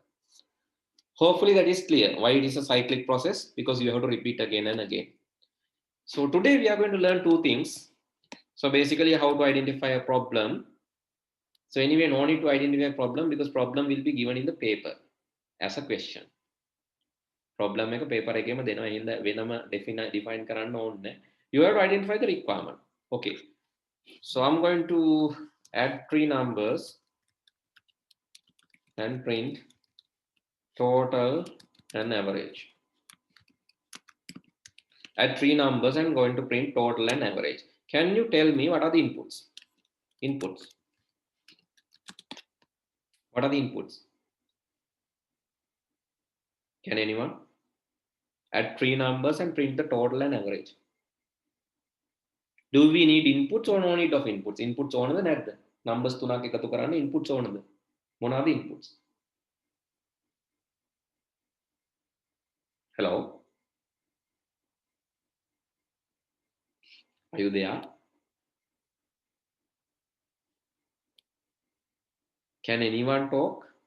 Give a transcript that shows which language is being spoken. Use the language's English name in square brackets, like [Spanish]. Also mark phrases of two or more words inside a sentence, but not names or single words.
[English] Hopefully that is clear. Why it is a cyclic process? Because you have to repeat again and again. So today we are going to learn 2 things. So basically, how to identify a problem. So anyway, no need to identify a problem, because problem will be given in the paper as a question. [Sinhala] Problem එක paper එකේම දෙනවා. එහෙනම් වෙනම define කරන්න ඕනේ. [English] You have to identify the requirement. Okay. So I'm going to add 3 numbers and print total and average. Add 3 numbers and going to print total and average. Can you tell me what are the inputs? What are the inputs? Can anyone? Add 3 numbers and print the total and average. Do we need inputs or no need of inputs? [Sinhala] Inputs ඕනද නැද්ද? Numbers 3ක් එකතු කරන්න inputs ඕනද? [English] What are the inputs? Hello? Are you there? Can anyone talk?